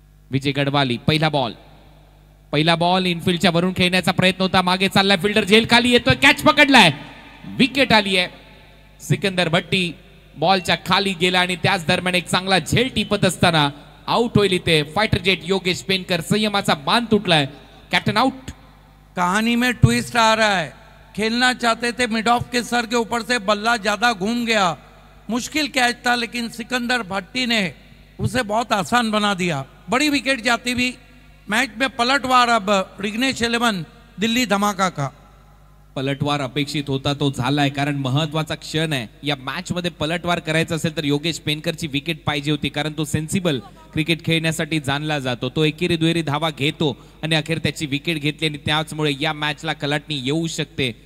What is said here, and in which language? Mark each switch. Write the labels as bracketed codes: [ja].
[mr] विजय गडवाली पहिला बॉल इनफिल्डच्या वरून खेळण्याचा प्रयत्न होता. मागे चालला फिल्डर, झेल खाली येतोय, कॅच पकडलाय, विकेट आली आहे. सिकंदर भट्टी बॉलच्या खाली गेला आणि त्याच दरम्यान एक चांगला झेल टिपत असताना आउट होईल इथे फायटर जेट योगेश पेनकर. संयमाचा बांध तुटलाय. Captain out. [hi] कहानी में ट्विस्ट आ रहा है. खेलना चाहते थे मिड ऑफ के सर के ऊपर से, बल्ला ज्यादा घूम गया. मुश्किल कैच था लेकिन सिकंदर भट्टी ने उसे बहुत आसान बना दिया. बड़ी विकेट जाती हुई मैच में पलटवार अब विघ्नेश 11 दिल्ली धमाका का. [mr] पलटवार अपेक्षित होता, तो झालाय, कारण महत्वाचा क्षण आहे या मॅच मध्ये. पलटवार करायचा असेल तर योगेश पेनकरची विकेट पाहिजे होती, कारण तो सेन्सिबल क्रिकेट खेळण्यासाठी जाणला जातो. तो एकेरी दुहेरी धावा घेतो आणि अखेर त्याची विकेट घेतली आणि त्याचमुळे या मॅचला कलाटणी येऊ शकते.